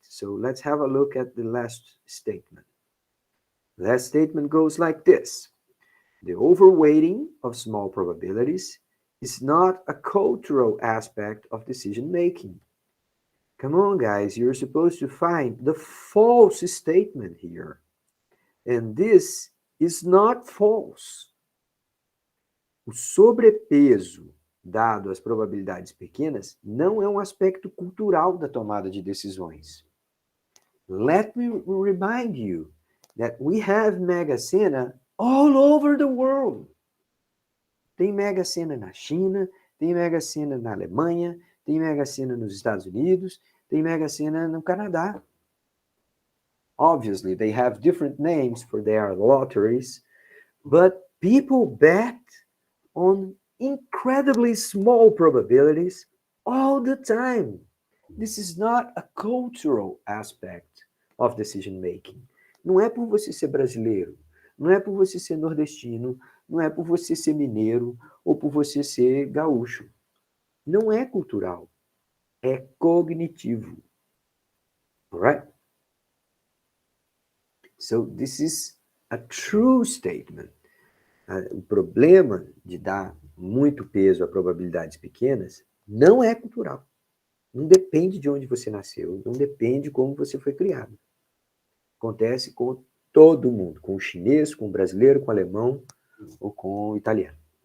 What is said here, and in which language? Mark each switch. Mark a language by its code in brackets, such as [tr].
[en] So let's have a look at the last statement. The last statement goes like this. The overweighting of small probabilities is not a cultural aspect of decision making. Come on, guys, you're supposed to find the false statement here. And this is not false. [pt] O sobrepeso dado às probabilidades pequenas não é um aspecto cultural da tomada de decisões. [en] Let me remind you that we have Mega Sena all over the world. [pt] Tem Mega Sena na China, tem Mega Sena na Alemanha, tem Mega Sena nos Estados Unidos, tem Mega Sena no Canadá. [en] Obviously, they have different names for their lotteries, but people bet on incredibly small probabilities all the time. This is not a cultural aspect of decision making. [pt] Não é por você ser brasileiro, não é por você ser nordestino, não é por você ser mineiro ou por você ser gaúcho. Não é cultural, é cognitivo. [en] Alright? So this is a true statement. [pt] O problema de dar muito peso a probabilidades pequenas não é cultural. Não depende de onde você nasceu, não depende de como você foi criado. Acontece com todo mundo, com o chinês, com o brasileiro, com o alemão ou com o italiano.